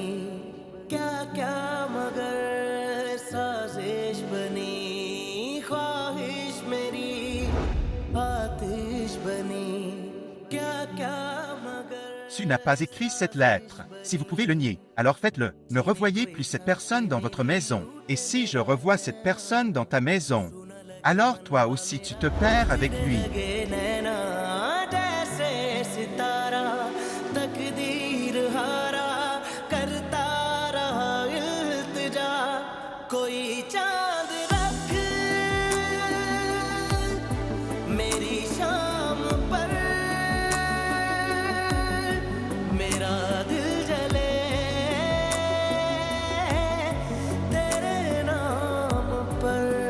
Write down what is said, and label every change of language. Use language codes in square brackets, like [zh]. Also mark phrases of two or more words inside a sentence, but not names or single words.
[hi] क्या क्या मगर साजिश बनी ख्वाहिश मेरी आतिश बनी क्या क्या मगर [fr] Tu n'as pas écrit cette lettre. Si vous pouvez le nier, alors faites-le. Ne revoyez plus cette personne dans votre maison. Et si je revois cette personne dans ta maison, alors toi aussi tu te perds avec lui. [hi] लगे नैना जैसे सितारा तकदीर हारा करता रहा इल्तिजा कोई चांद रख मेरी शाम पर मेरा दिल जले तेरे नाम पर